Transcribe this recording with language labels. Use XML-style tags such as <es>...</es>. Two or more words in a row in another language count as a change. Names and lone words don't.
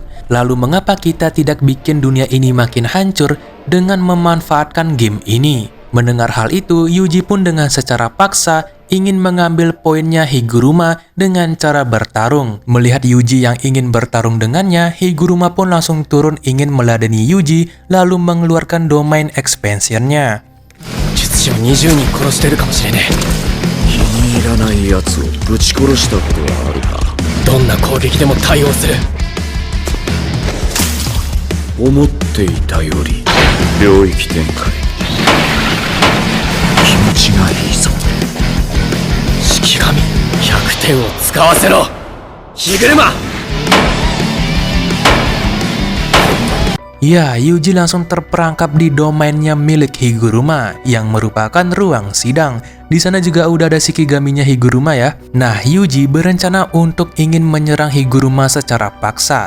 <id>Lalu mengapa kita tidak bikin dunia ini makin hancur dengan memanfaatkan game ini? Mendengar hal itu, Yuji pun dengan secara paksa ingin mengambil poinnya Higuruma dengan cara bertarung. Melihat Yuji yang ingin bertarung dengannya, Higuruma pun langsung turun ingin meladeni Yuji lalu mengeluarkan</id> <en>domain expansion-</en> <id>nya.</id> <ja>術師を20人殺してるかもしれね気に入らない奴をぶち殺したことはあるか。え。どんな攻撃でも対応する。思っていたより領域展開気持ちがいいぞ。式神100点を使わせろ。ヒグルマ。</ja> <id>Ya, Yuji langsung terperangkap di domainnya milik Higuruma yang merupakan ruang sidang. Di sana juga udah ada Shikigaminya Higuruma ya. Nah, Yuji berencana untuk ingin menyerang Higuruma secara paksa.</id>